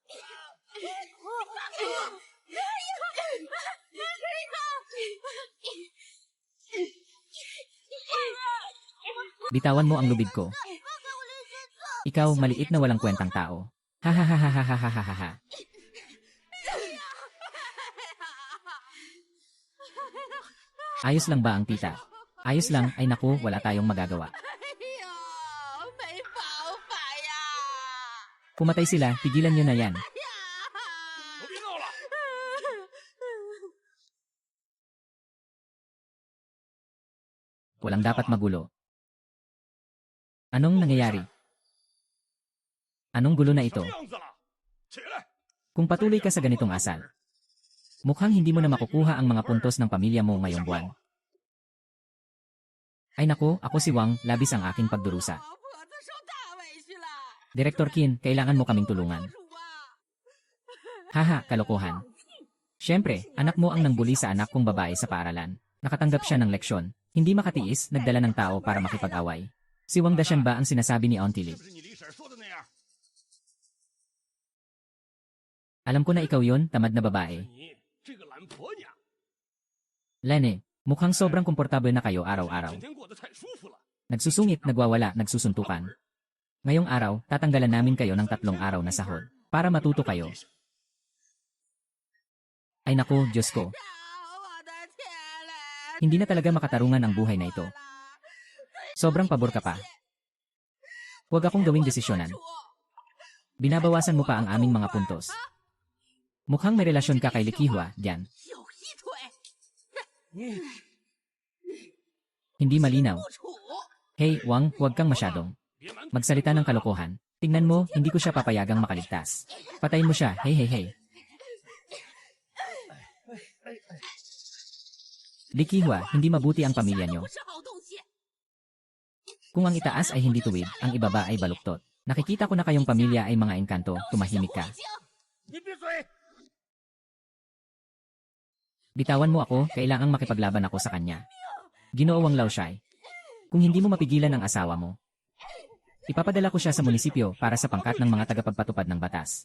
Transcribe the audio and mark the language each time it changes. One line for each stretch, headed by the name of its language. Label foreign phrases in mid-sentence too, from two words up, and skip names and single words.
Filipino: Bitawan mo ang lubid ko. Ikaw, maliit na walang kwentang tao. Hahaha. Ayos lang ba ang tita? Ayos lang, ay naku, wala tayong magagawa.
Chinese: 哎呀，没办法呀！
Filipino: Pumatay sila, tigilan nyo na yan.
Chinese: 都别闹了！
Filipino: Walang dapat magulo. Anong nangyayari? Anong gulo na
Chinese: 什
Filipino: ito?
Chinese: 么样子了？起来！
Filipino: Kung patuloy ka sa ganitong asal, mukhang hindi mo na makukuha ang mga puntos ng pamilya mo ngayong buwan. Ay nako, ako si Wang, labis ang aking pagdurusa.
Chinese: 老婆子受大委屈了，
Filipino: Director Qin, kailangan mo kaming tulungan.
Chinese: 主啊！
Filipino: Haha, kalokohan. Siyempre, anak mo ang nangbuli sa anak kong babae sa paaralan. Nakatanggap siya ng leksyon. Hindi makatiis, nagdala ng tao para makipag-away. Si Wang Dashan ba ang sinasabi ni Auntie Li?
Chinese: 是不是你李婶说的那样？
Filipino: Alam ko na ikaw yon, tamad na babae.
Chinese: 你这个懒婆娘，
Filipino: Lene, mukhang sobrang komportable na kayo araw-araw.
Chinese: 整天过得太舒服了。
Filipino: Nagsusungit, nagwawala, nagsusuntukan. Ngayong araw, tatanggalan namin kayo ng 3 araw na sahod. Para matuto kayo. Ay naku, Diyos ko.
Chinese: 我的天嘞！
Filipino: Hindi na talaga makatarungan ang buhay na ito. Sobrang pabor ka pa. Huwag akong gawing desisyonan. Binabawasan mo pa ang aming mga puntos. Mukhang may relasyon ka kay Likihua, diyan.
Chinese: 有一腿
Filipino: Hindi malinaw.
Chinese: 不处，
Filipino: Hey, Wang, huwag kang masyadong magsalita ng kalokohan. Tingnan mo, hindi ko siya papayagang makaligtas. Patayin mo siya, hey hey hey. Likihua, hindi mabuti ang pamilya
Chinese: 不
Filipino: nyo.
Chinese: 是好东西。
Filipino: Kung ang itaas ay hindi tuwid, ang ibaba ay baluktot. Nakikita ko na kayong pamilya ay mga engkanto, tumahimik ka.
Chinese: 你闭嘴！
Filipino: Bitawan mo ako, kailangang makipaglaban ako sa kanya. Ginoong Lao Shai. Kung hindi mo mapigilan ang asawa mo, ipapadala ko siya sa munisipyo para sa pangkat ng mga tagapagpatupad ng batas.